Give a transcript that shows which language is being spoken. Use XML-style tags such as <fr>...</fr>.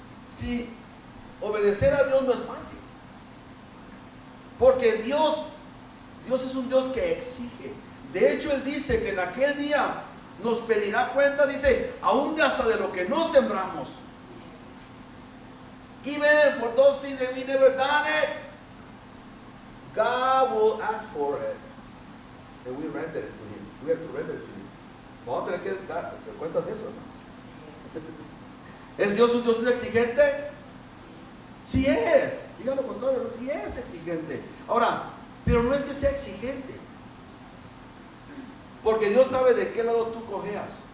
<es>Si obedecer a Dios no es fácil, porque Dios es un Dios que exige. De hecho, Él dice que en aquel día nos pedirá cuenta, dice, aún de hasta de lo que no sembramos.</es> <en>Even for those things that we never done it, God will ask for it, and we render it to Him. We have to render it to Him.</en> <es>Vamos a tener que dar cuentas de eso, hermano. ¿Es Dios un Dios muy exigente? Sí es. Dígalo con toda verdad, sí es exigente. Ahora, pero no es que sea exigente, porque Dios sabe de qué lado tú cojeas.</es>